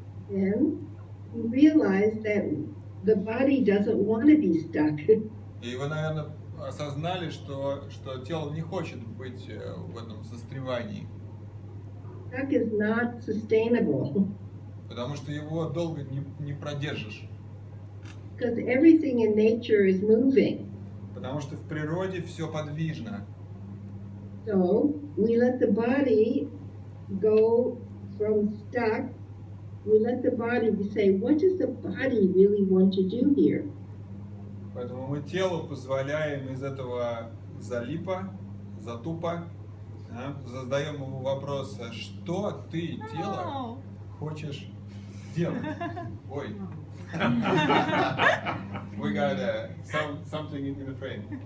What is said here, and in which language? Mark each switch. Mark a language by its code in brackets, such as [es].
[en] Then we realize that the body doesn't want to be stuck. [ru] И вы, наверное, осознали, что тело не хочет быть в этом застревании. [en] Stuck is not sustainable. [ru] Потому что его долго не продержишь. [en] Because everything in nature is moving. [ru] Потому что в природе все подвижно. [en] So we let the body go from stuck. We let the body say, what does the body really want to do here? [ru] Поэтому мы телу позволяем из этого затупа, задаем ему вопрос, что ты, тело, хочешь сделать? Ой. [en] We got something in the frame.